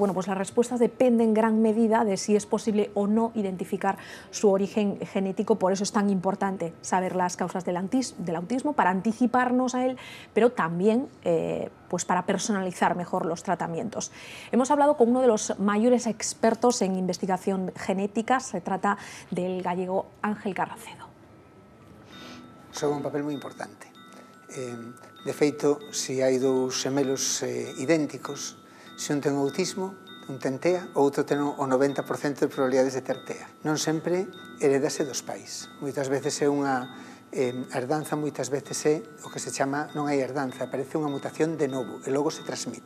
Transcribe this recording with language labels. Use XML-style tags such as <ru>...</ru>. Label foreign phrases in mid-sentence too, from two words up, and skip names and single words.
<es>Bueno, pues las respuestas dependen en gran medida de si es posible o no identificar su origen genético. Por eso es tan importante saber las causas del autismo, para anticiparnos a él, pero también pues para personalizar mejor los tratamientos. Hemos hablado con uno de los mayores expertos en investigación genética. Se trata del gallego Ángel Carracedo.</es> <gl>Xoga un papel moi importante. De feito, se hai dous semelos idénticos, se un ten autismo, un ten TEA, o outro ten o 90% de probabilidades de ter TEA. Non sempre heredase dos pais. Moitas veces é unha herdanza, moitas veces é o que se chama, non hai herdanza, aparece unha mutación de novo e logo se transmite.</gl>